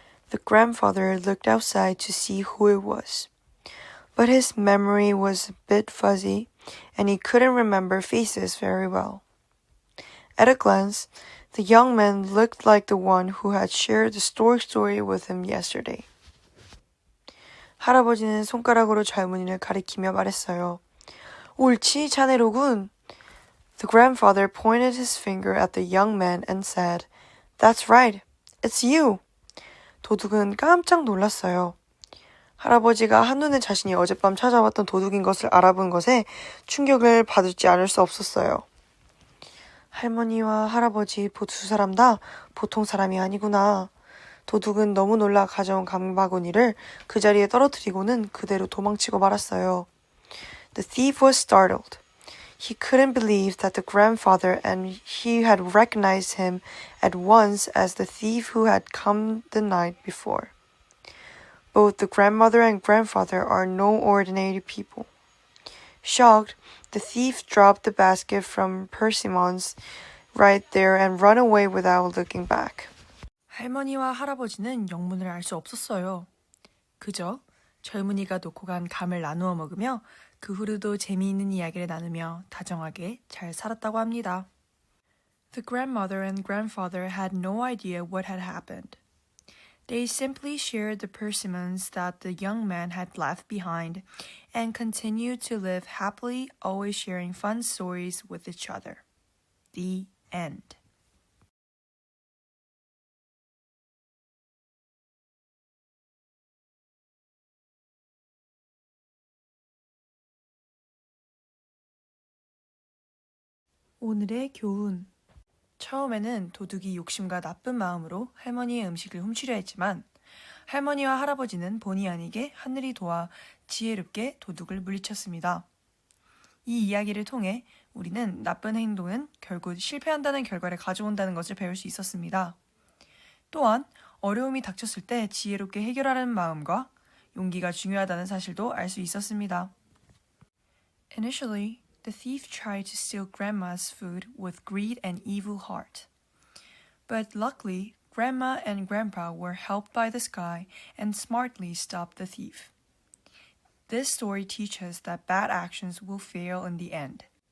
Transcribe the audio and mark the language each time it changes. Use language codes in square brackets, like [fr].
[en] The grandfather looked outside to see who it was. But his memory was a bit fuzzy, and he couldn't remember faces very well. At a glance, the young man looked like the one who had shared the story with him yesterday. [ko] 할아버지는 손가락으로 젊은이를 가리키며 말했어요. 옳지, 자네로군. [en] The grandfather pointed his finger at the young man and said, That's right, it's you. [ko] 도둑은 깜짝 놀랐어요. 할아버지가 한눈에 자신이 어젯밤 찾아왔던 도둑인 것을 알아본 것에 충격을 받지 않을 수 없었어요. 할머니와 할아버지 두 사람 다 보통 사람이 아니구나. 도둑은 너무 놀라 가져온 강바구니를 그 자리에 떨어뜨리고는 그대로 도망치고 말았어요. [en] The thief was startled. He couldn't believe that the grandfather and he had recognized him at once as the thief who had come the night before. Both the grandmother and grandfather are no ordinary people. Shocked, the thief dropped the basket from Persimmons right there and ran away without looking back. [ko] 할머니와 할아버지는 영문을 알 수 없었어요. 그저 젊은이가 놓고 간 감을 나누어 먹으며 그 후로도 재미있는 이야기를 나누며 다정하게 잘 살았다고 합니다. [en] The grandmother and grandfather had no idea what had happened. They simply shared the persimmons that the young man had left behind and continued to live happily, always sharing fun stories with each other. The end. [ko] 오늘의 교훈. 처음에는 도둑이 욕심과 나쁜 마음으로 할머니의 음식을 훔치려 했지만 할머니와 할아버지는 본의 아니게 하늘이 도와 지혜롭게 도둑을 물리쳤습니다. 이 이야기를 통해 우리는 나쁜 행동은 결국 실패한다는 결과를 가져온다는 것을 배울 수 있었습니다. 또한 어려움이 닥쳤을 때 지혜롭게 해결하려는 마음과 용기가 중요하다는 사실도 알 수 있었습니다. [en] Initially, the thief tried to steal Grandma's food with greed and evil heart. But luckily, Grandma and Grandpa were helped by the sky and smartly stopped the thief. This story teaches that bad actions will fail in the end.